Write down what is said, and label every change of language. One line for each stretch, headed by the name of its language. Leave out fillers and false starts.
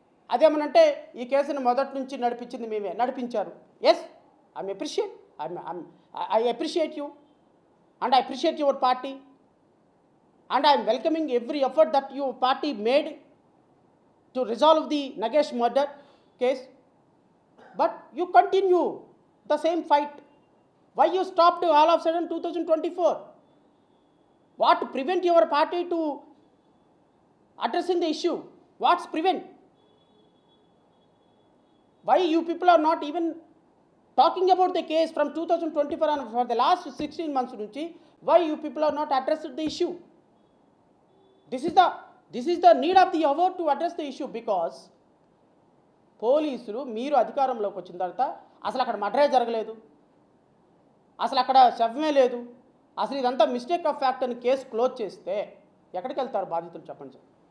Telugu: అదేమనంటే ఈ కేసును మొదటి నుంచి నడిపించింది మేమే, నడిపించారు.
English: Yes, I appreciate you and I appreciate your party and I'm welcoming every effort that your party made to resolve the Nagesh murder case. but you continue the same fight. Why you stopped all of a sudden 2024? What prevent your party to addressing the issue? What's prevent? Why you people are not even talking about the case from 2024 and for the last 16 months nunchi? Why you people are not addressed the issue? This is the need of the hour to address the issue, because
Telugu: పోలీసులు మీరు అధికారంలోకి వచ్చిన తర్వాత అసలు అక్కడ మర్డరే జరగలేదు, అసలు అక్కడ శవమే లేదు, అసలు ఇదంతా మిస్టేక్ ఆఫ్ ఫ్యాక్ట్ అని కేసు క్లోజ్ చేస్తే ఎక్కడికి వెళ్తారు బాధితులు చెప్పండి సార్.